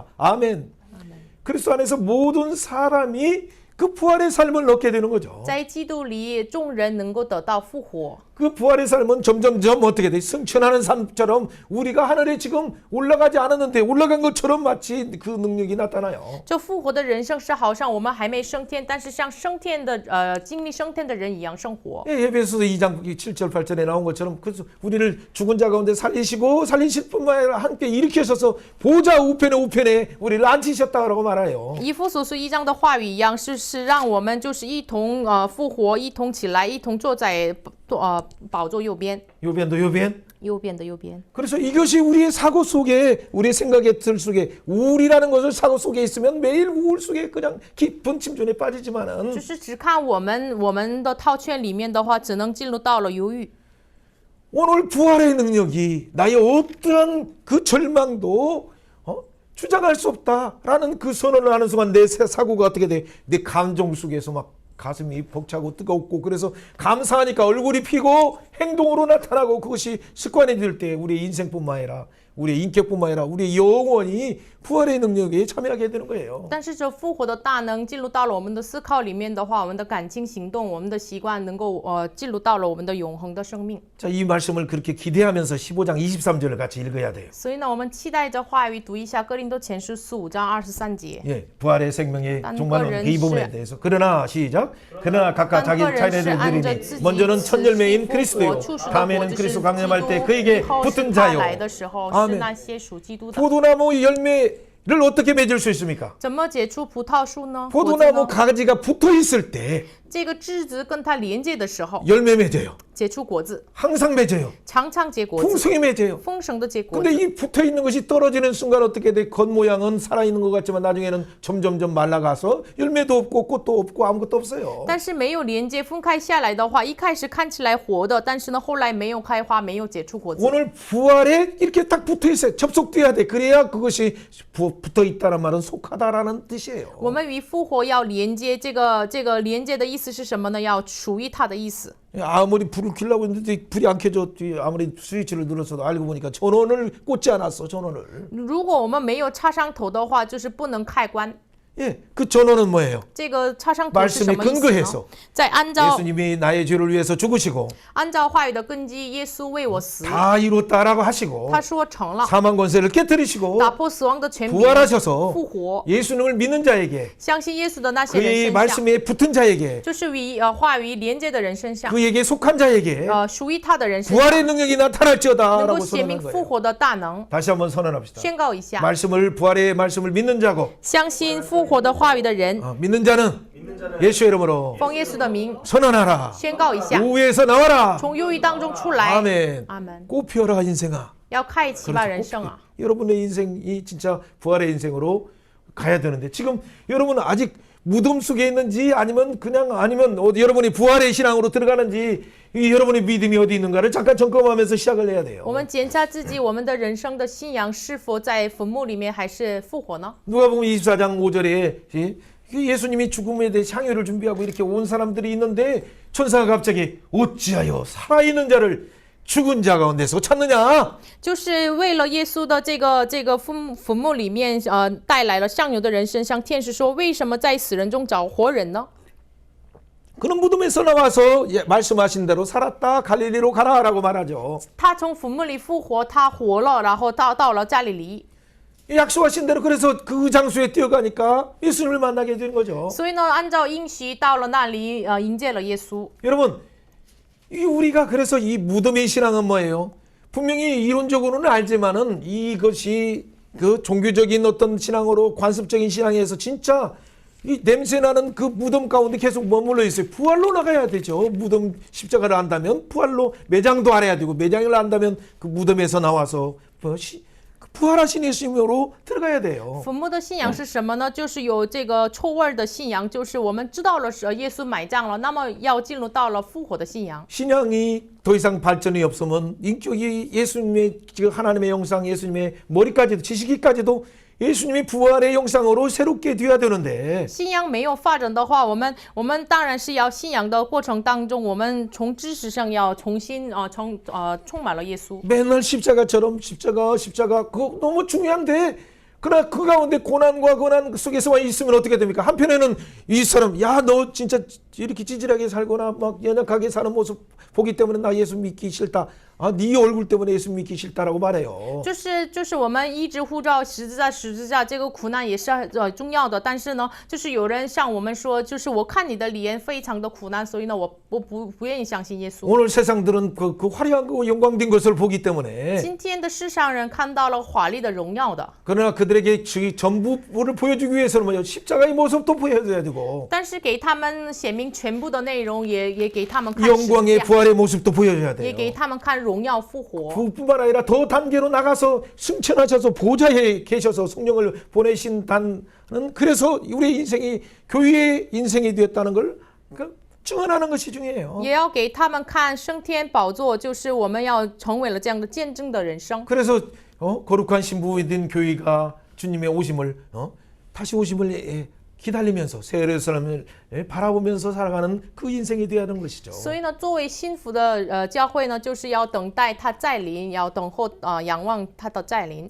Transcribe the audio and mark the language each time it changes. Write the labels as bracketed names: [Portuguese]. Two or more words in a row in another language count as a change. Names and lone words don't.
[Korean] 아멘. 그리스도 안에서 모든 사람이 그 부활의 삶을 얻게 되는 거죠. [Chinese] 在基督里，众人能够得到复活。 [Korean] 그 부활의 삶은 점점점 어떻게 돼? 승천하는 삶처럼 우리가 하늘에 지금 올라가지 않았는데 올라간 것처럼 마치 그 능력이 나타나요. [Chinese] 这复活的人生是好像我们还没升天，但是像升天的经历升天的人一样生活。 [Korean] 예, 에베소서 2장 7절 8절에 나온 것처럼 그래서 우리를 죽은 자 가운데 살리실 뿐만 아니라 함께 일으키셔서 보좌 우편에 우리를 앉히셨다고 말해요. [Chinese] 以弗所书1章的话语一样，是让我们就是一同复活，一同起来，一同坐在宝座右边， [Korean] 요변도 요변. [Chinese] 右边的右边。 [Korean] 그래서 이것이 우리의 사고 속에 우리의 생각의 틀 속에 우울이라는 것을 사고 속에 있으면 매일 우울 속에 그냥 깊은 침전에 빠지지만은 [Chinese] 就是只看我们的套圈里面的话，只能进入到了忧郁。 [Korean] 오늘 부활의 능력이 나의 어떠한 그 절망도 주장할 수 없다라는 그 선언을 하는 순간 내 사고가 어떻게 돼? 내 감정 속에서 막 가슴이 벅차고 뜨겁고 그래서 감사하니까 얼굴이 피고 행동으로 나타나고 그것이 습관이 될 때 우리의 인생뿐만 아니라 우리의 인격뿐만 아니라 우리의 영혼이 부활의 능력에 참여하게 되는 거예요. [Chinese] 但是这复活的大能进入到了我们的思考里面的话，我们的感情行动，我们的习惯能够进入到了我们的永恒的生命。 [Korean] 자, 이 말씀을 그렇게 기대하면서 15장 23절을 같이 읽어야 돼요. [Chinese] 所以呢，我们期待着话语读一下哥林多前书15章23节。 [Korean] 예, 부활의 생명의 딴 종말은 거는 이 부분에 시- 대해서 그러나 시작 그러나 각각 자기 딴 거는 시- 차례를 드리니 지- 먼저는 첫 열매인 지- 그리스도요 지- 다음에는 지- 그리스도 지- 강림할 때 지- 그에게 [Chinese] 以后是 [Korean] 붙은 [Chinese] 他 [Korean] 자요. [Chinese] 来的时候，是 [Korean] 아멘. [Chinese] 那些属基督的。 [Korean] 포도나무 열매를 어떻게 맺을 수 있습니까? [Chinese] 怎么结出葡萄树呢？果子 [Korean] 포도나무 [Chinese] 呢？ [Korean] 가지가 붙어 있을 때 [Chinese] 这个枝子跟它连接的时候， [Korean] 열매 맺어요. [Chinese] 结出果子， [Korean] 항상 맺어요. [Chinese] 常常结果子， [Korean] 풍성히 맺어요. [Chinese] 丰盛的结果 [Korean] 근데 [Chinese] 子。 [Korean] 이 붙어 있는 것이 떨어지는 순간 어떻게 돼? 겉모양은 살아있는 것 같지만 나중에는 점점점 말라가서 열매도 없고 꽃도 없고 아무것도 없어요. [Chinese] 但是没有连接分开下来的话，一开始看起来活的，但是呢，后来没有开花，没有结出果子。 [Korean] 오늘 부활에 이렇게 딱 붙어 있어요. 접속돼야 돼. 그래야 그것이 붙어 있다는 말은 속하다라는 뜻이에요. [Chinese] 我们与复活要连接，这个连接的意思是什么呢？要属于它的意思。 [Korean] 아무리 불을 켜려고 했는데 불이 안 켜져. 아무리 스위치를 눌렀어도 알고 보니까 전원을 꽂지 않았어. 전원을. [Chinese] 如果我们没有插上头的话，就是不能开关。 [Korean] 예, 그 전원은 뭐예요? [Chinese] 这个插上头是什 [Korean] 말씀에 [Chinese] 么意思 [Korean] 근거해서 [Chinese] 呢？在按照 [Korean] 예수님이 나의 죄를 위해서 죽으시고 [Chinese] 按照话语的根基，耶稣为我死， [Korean] 다 이뤘다라고 하시고 [Chinese] 他说成了， [Korean] 사망 권세를 깨뜨리시고 [Chinese] 打破死亡的权柄， [Korean] 부활하셔서 [Chinese] 复活。 [Korean] 예수님을 믿는 자에게 [Chinese] 相信耶稣的那些人 [Korean] 그의 [Chinese] 身上， [Korean] 말씀에 붙은 자에게 [Chinese] 就是与话语连接的人身上， [Korean] 그에게 속한 자에게 [Chinese] 属于他的人身上， [Korean] 부활의 능력이 [Chinese] 能 [Korean] 나타날지어다라고 [Chinese] 够显明 [Korean] 선언한 [Chinese] 复 [Korean] 거예요. [Chinese] 活的大能。 [Korean] 다시 한번 선언합시다. [Chinese] 宣告一下， [Korean] 말씀을 부활의 말씀을 믿는 자고 [Chinese] 相信复活的话语的人， [Korean] 믿는 자는 예수의 이름으로 [Chinese] 奉耶稣的名 [Korean] 선언하라. [Chinese] 宣告一下， [Korean] 우에서 나와라. [Chinese] 从忧郁当中出来。 [Korean] 아멘. [Chinese] 阿门。 [Korean] 꽃피어라 인생아. [Chinese] 要开启吧，人 [Korean] 그렇죠. [Chinese] 生啊！ [Korean] 여러분의 인생이 진짜 부활의 인생으로 가야 되는데 지금 여러분은 아직 무덤 속에 있는지 아니면 여러분이 부활의 신앙으로 들어가는지 여러분의 믿음이 어디 있는가를 잠깐 점검하면서 시작을 해야 돼요. [Chinese] 我们检查自己，我们的人生的信仰是否在坟墓里面，还是复活呢？ [Korean] 누가복음 24장 5절에 예수님이 죽음에 대해 향유를 준비하고 이렇게 온 사람들이 있는데 천사가 갑자기 어찌하여 살아있는 자를 죽은 자 가운데서 찾느냐? [Chinese] 就是为了耶稣的这个坟墓里面，带来了上游的人身上，天使说：为什么在死人中找活人呢？ [Korean] 그는 무덤에서 나와서 말씀하신 대로 살았다. 갈릴리로 가라라고 말하죠. [Chinese] 他从坟墓里复活，他活了，然后到了加利利。 [Korean] 약속하신 대로 그래서 그 장소에 뛰어가니까 예수님을 만나게 되는 거죠. [Chinese] 所以呢，按照应许到了那里，迎接了耶稣。 [Korean] 여러분 이 우리가 그래서 이 무덤의 신앙은 뭐예요? 분명히 이론적으로는 알지만은 이것이 그 종교적인 어떤 신앙으로 관습적인 신앙에서 진짜 이 냄새나는 그 무덤 가운데 계속 머물러 있어요. 부활로 나가야 되죠. 무덤 십자가를 안다면 부활로 매장도 알아야 되고 매장을 안다면 그 무덤에서 나와서 부활하신 예수님으로 들어가야 돼요. [Chinese] 坟墓的信仰是什么呢？就是有这个臭味的信仰，就是我们知道了耶稣埋葬了，那么要进入到了复活的信仰。 [Korean] 신앙이 더 이상 발전이 없으면 인격이 예수님의 지금 하나님의 형상, 예수님의 머리까지도 지식이까지도 예수님의 부활의 형상으로 새롭게 되어야 되는데 [Chinese] 信仰没有发展的话，我们当然是要信仰的过程当中，我们从知识上要重新充满了耶稣。 [Korean] 맨날 십자가처럼 십자가 그거 너무 중요한데 그러나 그 가운데 고난과 고난 속에서만 있으면 어떻게 됩니까? 한편에는 이 사람 야 너 진짜 이렇게 찌질하게 살거나 막 연약하게 사는 모습 보기 때문에 나 예수 믿기 싫다. 아, 네 얼굴 때문에 예수 믿기 싫다라고 말해요. [Chinese] 就是我们一直呼召十字架这个苦难也是重要的，但是呢，就是有人向我们说，就是我看你的脸非常的苦难，所以呢，我不愿意相信耶稣。 [Korean] 오늘 세상들은 그 화려한 거 영광된 것을 보기 때문에 [Chinese] 今天的世上人看到了华丽的荣耀的， [Korean] 그러나 그들에게 전부를 보여주기 위해서는 뭐요? 십자가의 모습도 보여줘야 되고 [Chinese] 但是给他们显明全部的内容，也给他们看十 [Korean] 영광의 [Chinese] 字架， [Korean] 부활의 모습도 보여줘야 [Chinese] 也 [Korean] 돼요. [Chinese] 给他们看荣耀复活。 [Korean] 그뿐만 아니라 더 단계로 나가서 승천하셔서 보좌에 계셔서 성령을 보내신다는 그래서 우리의 인생이 교회의 인생이 되었다는 걸 증언하는 것이 중요해요. [Chinese] 也要给他们看升天宝座，就是我们要成为了这样的见证的人生。 [Korean] 그래서 거룩한 신부인 교회가 주님의 오심을 다시 오심을 기다리면서 새 예루살렘을 바라보면서 살아가는 그 인생이 되어야 하는 것이죠. [Chinese] 所以呢，作为幸福的教会呢，就是要等待他再临，要等候仰望他的再临。